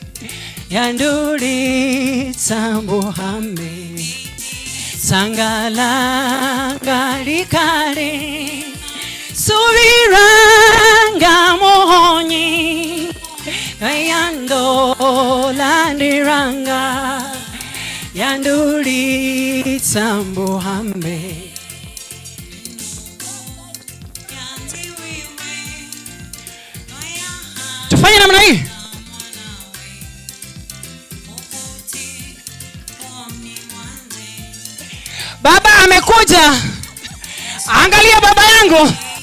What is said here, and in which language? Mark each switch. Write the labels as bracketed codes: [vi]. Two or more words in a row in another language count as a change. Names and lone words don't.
[sw] Yanduri sambuhame Sangalanga likale Subiranga muhonye Rayando landiranga Yanduri sambuhame. Tufanye namna hii. Baba amekuja. Angalia baba yangu.